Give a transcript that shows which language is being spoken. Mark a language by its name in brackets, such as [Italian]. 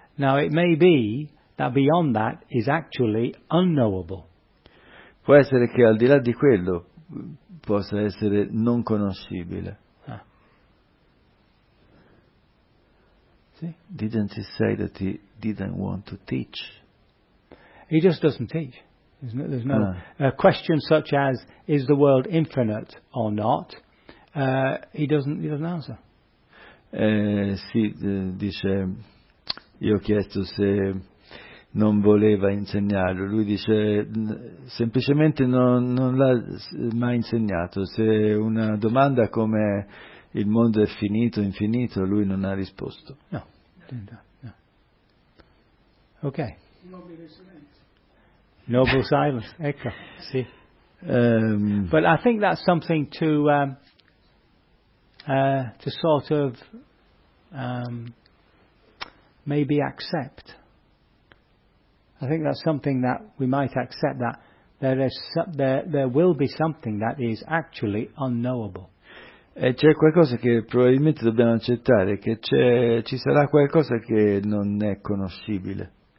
[English] Now it may be that beyond that is actually unknowable. [Italian] Può essere che al di là di quello possa essere non conoscibile. Sì? [English] Didn't he say that he didn't want to teach? He just doesn't teach. There's no a question such as is the world infinite or not? He doesn't answer. [Italian] Dice, io ho chiesto se non voleva insegnarlo. Lui dice, semplicemente non l'ha mai insegnato. Se una domanda come il mondo è finito, infinito, lui non ha risposto. No. Ok. [English] Noble silence. [Italian] Ecco, sì. [English] But I think that's something to sort of maybe accept. I think that's something that we might accept, that there will be something that is actually unknowable. [Italian] E c'è qualcosa che probabilmente dobbiamo accettare, che ci sarà qualcosa che non è conoscibile.